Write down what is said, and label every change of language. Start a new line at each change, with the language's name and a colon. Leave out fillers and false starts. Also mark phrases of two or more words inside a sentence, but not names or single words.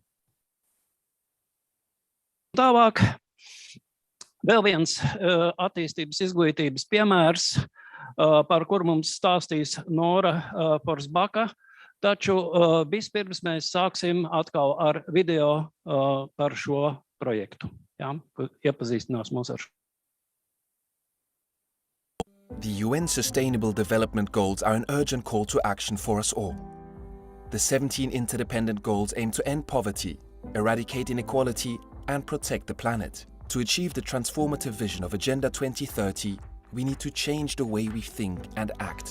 Latvian: Tālāk, vēl viens attīstības izglītības piemērs, par kuru mums stāstīs Nora Forsbaka, taču vispirms mēs sāksim atkal ar video par šo projektu. Jā, iepazīstinās mūs ar šo.
English: The UN Sustainable Development Goals are an urgent call to action for us all. The 17 interdependent goals aim to end poverty, eradicate inequality, and protect the planet. To achieve the transformative vision of Agenda 2030, we need to change the way we think and act.